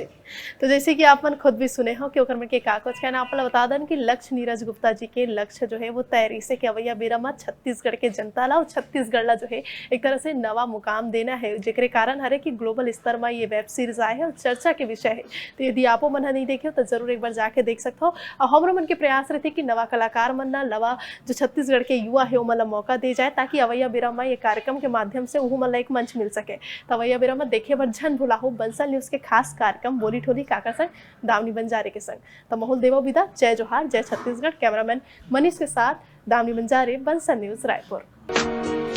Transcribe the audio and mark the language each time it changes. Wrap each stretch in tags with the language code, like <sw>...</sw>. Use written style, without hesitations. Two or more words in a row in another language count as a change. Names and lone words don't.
<hne>जी, तो जैसे कि आप मन खुद भी सुने हो कि ओकर में के कागज कहना आप बता दन कि लक्ष्य नीरज गुप्ता जी के लक्ष्य जो है वो तैयारी से कि अवैया बेरा में छत्तीसगढ़ के जनता ला और छत्तीसगढ़ ला जो है एक तरह से नवा मुकाम देना है, जेकरे कारण हरे कि ग्लोबल स्तर में ये वेब सीरीज आए है और चर्चा के विषय है। तो यदि आपो मन नहीं देखे हो तो जरूर एक बार जाके देख सकते हो। और हमरो मन के प्रयास रहते कि नवा कलाकार मन ना नवा जो छत्तीसगढ़ के युवा है उमला मौका दे जाए, ताकि अवैया बेरा में ये कार्यक्रम के माध्यम से उहू मन ला एक मंच मिल सके। तो अवैया बेरा में देखे बर झन भुलाहो बंसल न्यूज के खास कार्यक्रम बोली ठोली काका संग दामनी बंजारे के संग। तो महुल देवो विदा, जय जोहार, जय छत्तीसगढ़। कैमरामैन मनीष के साथ दामनी बंजारे, बंसल न्यूज रायपुर।</hne>